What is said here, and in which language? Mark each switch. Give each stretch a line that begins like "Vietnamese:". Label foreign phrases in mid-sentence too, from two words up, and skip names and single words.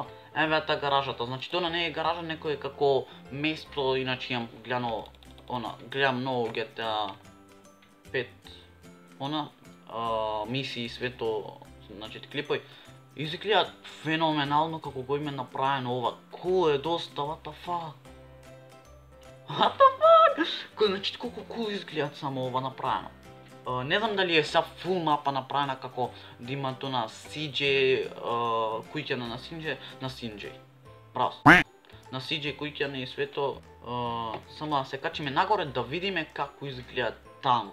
Macedonian: Еве та гаражата, значи тоа не е гаража, некој како место, иначе имам гледано гледам многу GTA 5 мисии и свето, значи клипови. Изгледат феноменално како го име направено ова. Кул е доста,
English: what the fuck?
Macedonian: Значи колку кул изгледат само ова направено. Не знам дали е са фул мапа направена како да има то на CJ, куќана на CJ. Право. На CJ куќана и свето, само да се качиме нагоре да видиме како изгледат таму.